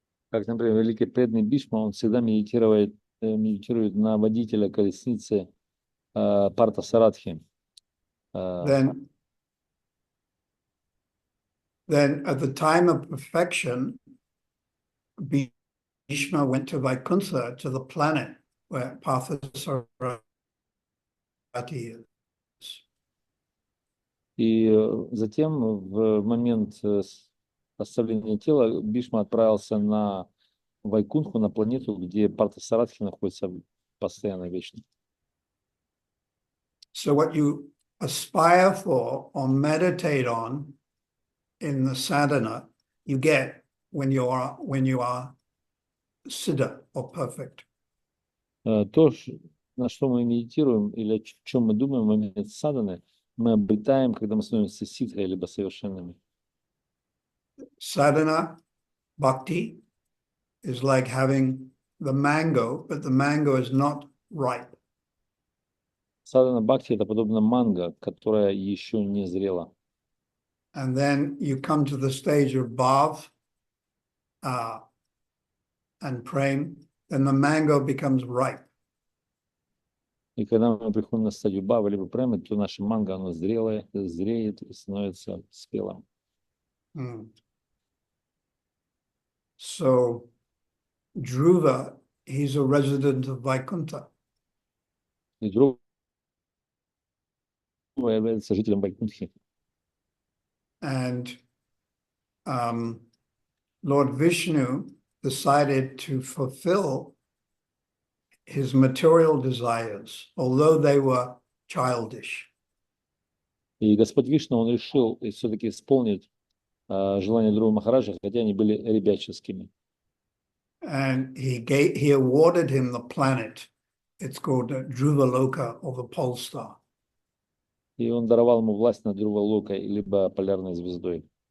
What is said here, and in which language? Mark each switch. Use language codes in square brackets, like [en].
[ru] Как, например, великий преданный Бишма, он всегда медитирует на водителя колесницы Парта Саратхи. [en] Then at the time of perfection, Bhishma went to Vaikuntha, to the planet where Partha Sarathi is. [ru] И затем, в момент оставления тела, Бишма отправился на Вайкунтху, на планету, где Парта Саратхи находится постоянно, вечно. [en] So what you aspire for or meditate on in the sadhana, you get when you are siddha or perfect. [ru] То, на что мы медитируем, или о чем мы думаем в момент садханы, мы обретаем, когда мы становимся ситхой, либо совершенными. [en] Sadhana bhakti is like having the mango, but the mango is not ripe. [ru] Садхана бхакти — это подобно манго, которое еще не зрело. [en] And then you come to the stage of bhav and prem, then the mango becomes ripe. [ru] И когда мы приходим на стадию бхавы либо премы, то наше манго, оно зреет и становится спелым. [en] So Dhruva, he's a resident of Vaikuntha. [ru] И Dhruva является жителем Вайкунтхи. [en] And Lord Vishnu decided to fulfill his material desires, although they were childish. [ru] И Господь Вишну, он решил все-таки исполнить желания Dhruva Махараджа, хотя они были ребяческими. [en] And he awarded him the planet. It's called Dhruva Loka, or the pole star. [ru] И он даровал ему власть над Dhruva Lokой, либо полярной звездой.